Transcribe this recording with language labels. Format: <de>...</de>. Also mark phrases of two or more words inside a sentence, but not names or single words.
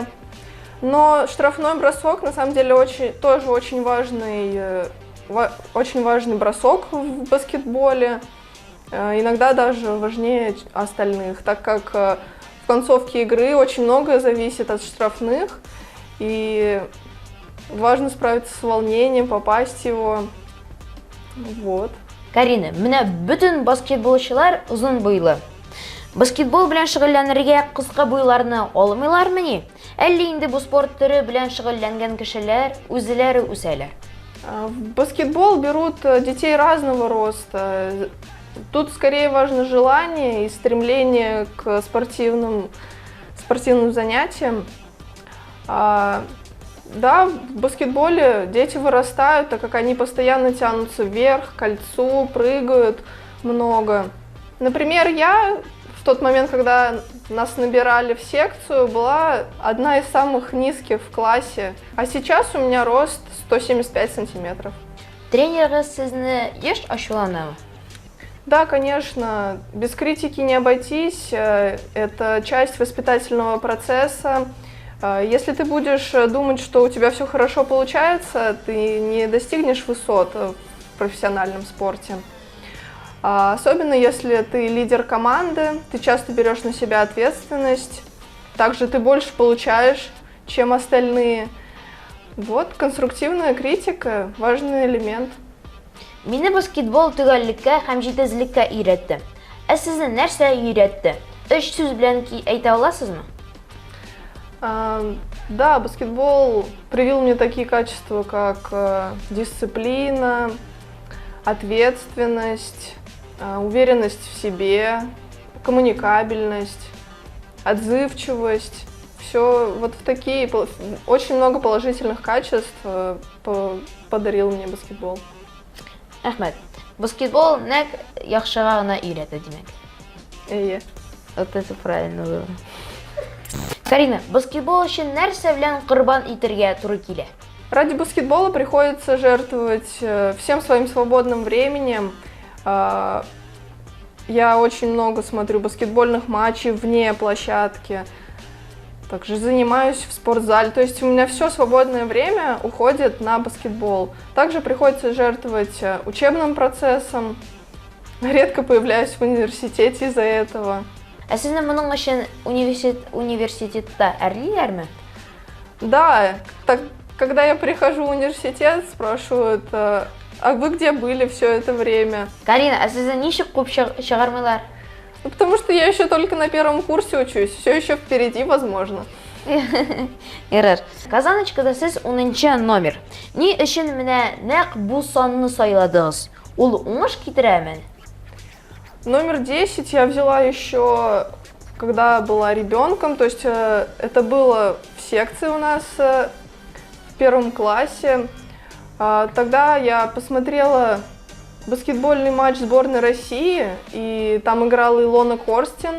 <ru>Но штрафной бросок, на самом деле, тоже очень важный бросок в баскетболе, иногда даже важнее остальных, так как в концовке игры очень многое зависит от штрафных, и важно справиться с волнением, попасть в его. Вот.</ru> <tt>Карина, менә бөтен баскетболчылар узын буйлы. Баскетбол белән шөгыльләнергә кыска буйларны алмыйлармы ни? Әллә инде бу спорт төре белән шөгыльләнгән кешеләр үзләре үсәләр?</tt> <ru>В баскетбол берут детей разного роста. Тут скорее важно желание и стремление к спортивным занятиям. Да, в баскетболе дети вырастают, так как они постоянно тянутся вверх, к кольцу, прыгают много. Например, я в тот момент, когда нас набирали в секцию, была одна из самых низких в классе. А сейчас у меня рост 175 сантиметров.</ru> <tt>Тренерыгыз сезне еш ачуланамы?</tt> <ru>Да, конечно, без критики не обойтись. Это часть воспитательного процесса. Если ты будешь думать, что у тебя все хорошо получается, ты не достигнешь высот в профессиональном спорте. Особенно если ты лидер команды, ты часто берешь на себя ответственность, также ты больше получаешь, чем остальные. Вот, конструктивная критика – важный элемент.</ru> <tt>Мине баскетбол төгәллеккә һәм җитезлеккә өйрәтте. Ә сезне нәрсә өйрәтте? 3 сүз белән әйтә аласызмы?</tt> <ru>Да, баскетбол привил мне такие качества, как дисциплина, ответственность, уверенность в себе, коммуникабельность, отзывчивость. Все вот в такие, очень много положительных качеств подарил мне баскетбол.</ru> <tt>Рәхмәт. Баскетбол нәк яхшыга гына өйрәтә димәк.</tt> <ru>Вот это правильно было.</ru> <tt>Карина, баскетбол өчен нәрсә белән корбан итәргә туры килә?</tt> <ru>Ради баскетбола приходится жертвовать всем своим свободным временем. Я очень много смотрю баскетбольных матчей вне площадки. Также занимаюсь в спортзале. То есть у меня все свободное время уходит на баскетбол. Также приходится жертвовать учебным процессом. Редко появляюсь в университете из-за этого.</ru> <tt>Ә сезне моның өчен университетта әрлиләрме?</tt> <ru>Да, когда я прихожу в университет, спрашивают, а вы где были все это время?</ru> <tt>Карина, ә сезне ничек куп чыгармыйлар?</tt> <ru>Ну, потому что я еще только на первом курсе учусь, все еще впереди, возможно.</ru> <tt>Ярар. Казаночкада сез 10 номер. Ни өчен менә нәкъ бу санны сайладыгыз? Ул уңыш китерәме?</tt> <ru>Номер 10 я взяла еще, когда была ребенком, то есть это было в секции у нас в первом классе. Тогда я посмотрела баскетбольный матч сборной России, и там играла Илона Корстин.</ru>